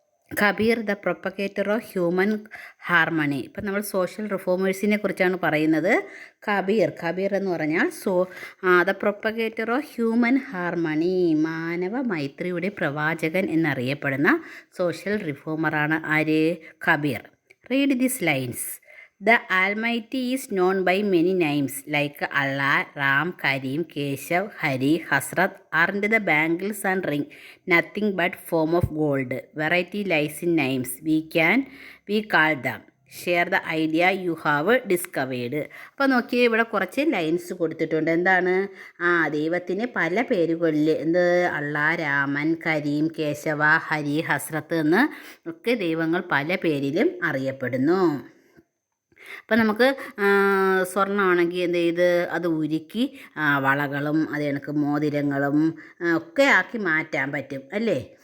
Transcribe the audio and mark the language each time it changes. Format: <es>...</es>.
<en>Kabir the propagator of human harmony.</en> <ml>ഇപ്പം നമ്മൾ social റിഫോമേഴ്സിനെ കുറിച്ചാണ് പറയുന്നത്. കബീർ എന്ന് പറഞ്ഞാൽ</ml> <en>the propagator of human harmony,</en> <ml>മാനവ മൈത്രിയുടെ പ്രവാചകൻ എന്നറിയപ്പെടുന്ന സോഷ്യൽ റിഫോമറാണ് ആര്?</ml> <en>Kabir. Read this lines. The Almighty is known by many names like Allah, Ram, Karim, Keshav, Hari, Hasrat. Aren't the bangles and ring nothing but form of gold? Variety lies in names. We call them. Share the idea you have discovered.</en> <ml>അപ്പോൾ നോക്കിയേ, ഇവിടെ കുറച്ച് lines കൊടുത്തിട്ടുണ്ട്. എന്താണ്? ദൈവത്തിന് പല പേരുകളിൽ അള്ളാ, രാമൻ, കരീം, കേശവ, ഹരി, ഹസ്രത്ത് എന്ന് ഒക്കെ ദൈവങ്ങൾ പല പേരിലും അറിയപ്പെടുന്നു. അപ്പം നമുക്ക് സ്വർണ്ണമാണെങ്കിൽ അത് ഉരുക്കി വളകളും അത് കണക്ക് മോതിരങ്ങളും ഒക്കെ ആക്കി മാറ്റാൻ പറ്റും അല്ലേ?</ml>